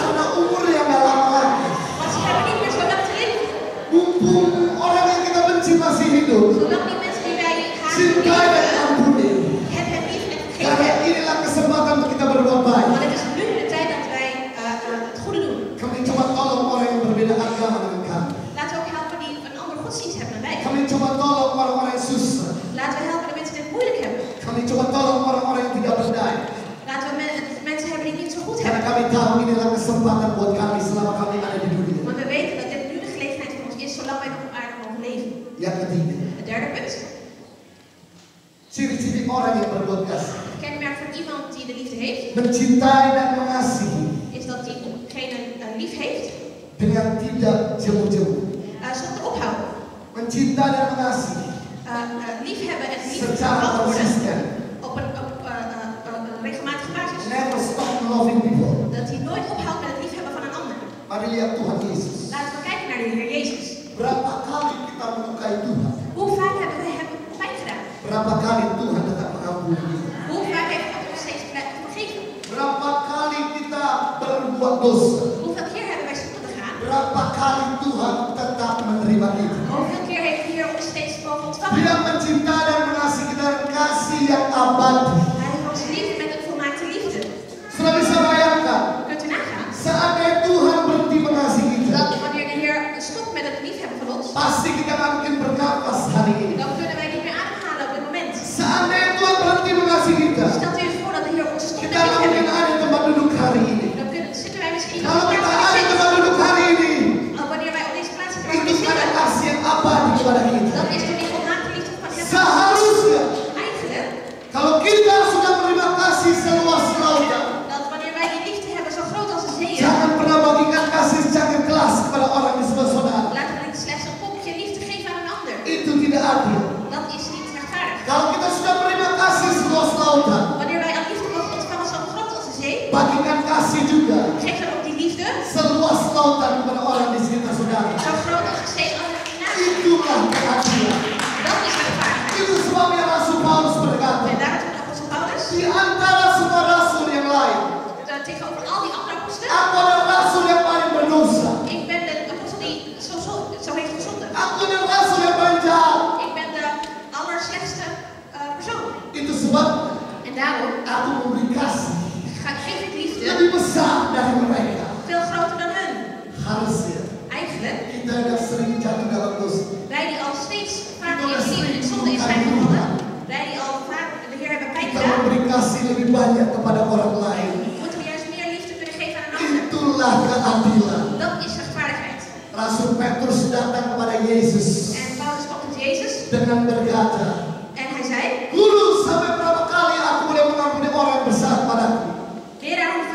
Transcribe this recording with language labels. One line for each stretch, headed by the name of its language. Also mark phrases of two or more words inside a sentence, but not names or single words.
Indonesian: Karena umur yang gak lama lagi,
Dutch: Want ze hebben niet meer zo lang te leven.
Indonesian: mumpung orang yang kita benci masih hidup,
Dutch: Zolang die mensen die wij haat
Indonesian: cintai dan
Dutch: liefhebben,
Indonesian: ampuni.
Dutch: heb hem lief en
Indonesian: Karena
Dutch: vergeven.
Indonesian: inilah kesempatan untuk kita berbuat baik.
Dutch: Want het is nu de tijd dat wij het goede doen.
Indonesian: Kami coba tolong orang yang berbeda agama dengan kami.
Dutch: Laten we ook helpen die een andere godsdienst hebben dan wij.
Indonesian: Kami coba tolong orang-orang yang susah.
Dutch: Laten we helpen de mensen die het moeilijk hebben.
Indonesian: Kami coba tolong orang-orang yang tidak berdaya.
Dutch: Laten we mensen hebben die het niet zo goed
Indonesian: Karena
Dutch: hebben.
Indonesian: kami tahu inilah kesempatan buat kami selama kami ada di dunia.
Dutch: Want we weten dat dit nu de gelegenheid voor ons is, zolang wij nog op aarde mogen leven.
Indonesian: Yang ketiga,
Dutch: Het derde punt.
Indonesian: ciri-ciri orang yang berbuat kasih.
Dutch: Het kenmerk van iemand die de liefde heeft,
Indonesian: Mencintai dan mengasihi
Dutch: is dat diegene lief heeft
Indonesian: dengan tidak jemu-jemu.
Dutch: zonder ophouden.
Indonesian: Mencintai dan mengasihi
Dutch: Liefhebben en lief
Indonesian: secara
Dutch: behandeld worden
Indonesian: konsisten.
Dutch: op een regelmatige basis.
English: Never stop loving people.
Dutch: Dat hij nooit ophoudt met het liefhebben van een ander.
Indonesian: Mari lihat Tuhan Yesus.
Dutch: Laten we kijken naar de Heer Jezus.
Indonesian: Berapa kali kita melukai Tuhan?
Dutch: Hoe vaak hebben we hem pijn gedaan?
Indonesian: Berapa kali Tuhan tetap mengampuni kita?
Dutch: Hoe vaak heeft God ons steeds vergeven?
Indonesian: Berapa kali kita berbuat dosa?
Dutch: Hoeveel keer hebben wij zonde begaan?
Indonesian: Berapa kali Tuhan tetap menerima kita?
Dutch: Hoeveel keer heeft de Heer ons steeds mogen ontvangen?
Indonesian: Dia mencintai dan mengasihi kita dengan kasih yang abadi.
Dutch: Hij heeft ons lief met een volmaakte liefde.
Indonesian: Sudah bisa bayangkan?
Dutch: Kunt u nagaan?
Indonesian: Seandainya Tuhan berhenti mengasihi kita,
Dutch: Dat wanneer de Heer stopt met het liefhebben van ons,
Indonesian: pasti kita nggak mungkin bernafas hari ini.
Dutch: dan kunnen wij niet meer ademhalen op dit moment.
Indonesian: Seandainya Tuhan berhenti mengasihi kita,
Dutch: Stelt u eens voor dat de Heer ons stopt met
Indonesian: kita nggak mungkin
Dutch: liefhebben.
Indonesian: ada tempat duduk hari ini.
Dutch: Dan zitten wij misschien
Indonesian: Kalau
Dutch: op
Indonesian: kita
Dutch: de
Indonesian: ada tempat duduk hari ini,
Dutch: wanneer wij op deze plaats zitten waar we
Indonesian: itu
Dutch: nu
Indonesian: karena
Dutch: zitten,
Indonesian: kasih yang abadi kepada kita.
Dutch: dan is er die volmaakte liefde van Hem.
Indonesian: Seharusnya
Dutch: Eigenlijk,
Indonesian: kalau kita sudah menerima kasih seluas lautan,
Dutch: dat wanneer wij die liefde hebben zo groot als de zeeën,
Indonesian: jangan pernah bagikan kasih secangkir gelas kepada orang di sebelah saudara.
Dutch: laten we niet slechts een kopje liefde geven aan een ander.
Indonesian: Itu tidak adil.
Dutch: Dat is niet rechtvaardig.
Indonesian: Kalau kita sudah menerima kasih seluas lautan,
Dutch: Wanneer wij al liefde mogen ontvangen zo groot als de zee,
Indonesian: bagikan kasih juga
Dutch: geef dan ook die liefde
Indonesian: seluas lautan kepada orang di sekitar saudara.
Dutch: zo groot als de zee aan de naast.
Indonesian: Itulah keadilan.
Dutch: Dat is rechtvaardigheid.
Indonesian: Itu sebabnya Rasul Paulus berkata,
Dutch: En daar toen apostel Paulus,
Indonesian: di antara semua rasul yang lain,
Dutch: tegenover al die andere apostelen,
Indonesian: aku adalah rasul yang paling berdosa.
Dutch: ik ben de apostel die zo heeft gezondigd.
Indonesian: Aku adalah rasul yang paling jahat.
Dutch: Ik ben de allerslechtste persoon.
Indonesian: Itu sebab
Dutch: En daarom
Indonesian: aku memberi kasih
Dutch: geef ik liefde
Indonesian: lebih besar dari mereka.
Dutch: veel groter dan hun.
Indonesian: Harusnya
Dutch: Eigenlijk,
Indonesian: kita yang sering jatuh dalam dosa,
Dutch: wij die al steeds vaak in zonde in zijn gevallen, wij die al vaak de Heer hebben pijn
Indonesian: kita
Dutch: gedaan,
Indonesian: memberi kasih lebih banyak kepada orang lain.
Dutch: moeten we juist meer liefde kunnen geven aan een ander.
Indonesian: Itulah keadilan.
Dutch: Dat is rechtvaardigheid.
Indonesian: Rasul Petrus datang kepada Yesus
Dutch: En Paulus kwam tot Jezus
Indonesian: dengan berkata,
Dutch: en hij zei,
Indonesian: Guru, sampai berapa kali aku boleh mengampuni orang yang bersalah padaku?
Dutch: leraar,